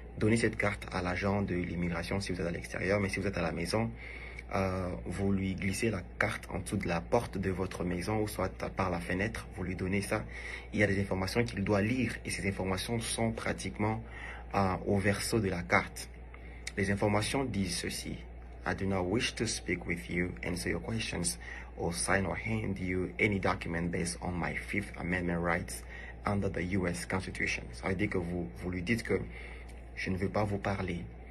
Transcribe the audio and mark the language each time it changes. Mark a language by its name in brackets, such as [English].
[French] Donnez cette carte à l'agent de l'immigration si vous êtes à l'extérieur. Mais si vous êtes à la maison, vous lui glissez la carte en dessous de la porte de votre maison ou soit par la fenêtre. Vous lui donnez ça. Il y a des informations qu'il doit lire et ces informations sont pratiquement au verso de la carte. Les informations disent ceci. [English] I do not wish to speak with you, answer your questions, or sign or hand you any document based on my Fifth Amendment rights under the US Constitution. [French] Ça veut dire que vous lui dites que je ne veux pas vous parler.